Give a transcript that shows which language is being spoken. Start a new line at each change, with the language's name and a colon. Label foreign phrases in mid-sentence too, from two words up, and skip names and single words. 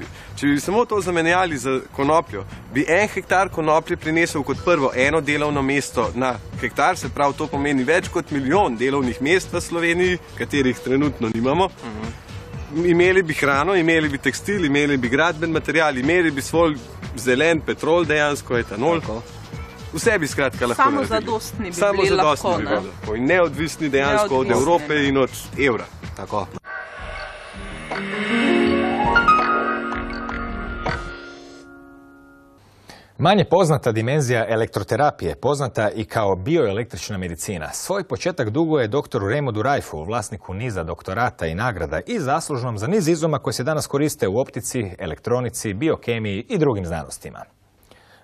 Slovenian: Če bi samo to zamenjali za konopljo, bi 1 hektar konoplje prinesel kot prvo eno delovno mesto na hektar, se pravi, to pomeni več kot 1 milijon delovnih mest v Sloveniji, katerih trenutno nimamo. Imeli bi hrano, imeli bi tekstil, imeli bi gradben material, imeli bi svoj zelen petrol, dejansko etanol. Vse bi skratka lahko naredili. Samozadostni bi bili lahko. In neodvisni dejansko od Evrope in od evra. Tako.
Croatian: Manje poznata dimenzija elektroterapije, poznata i kao bioelektrična medicina. Svoj početak duguje doktoru Raymondu Raifu, vlasniku niza doktorata i nagrada i zaslužnom za niz izuma koji se danas koriste u optici, elektronici, biokemiji i drugim znanostima.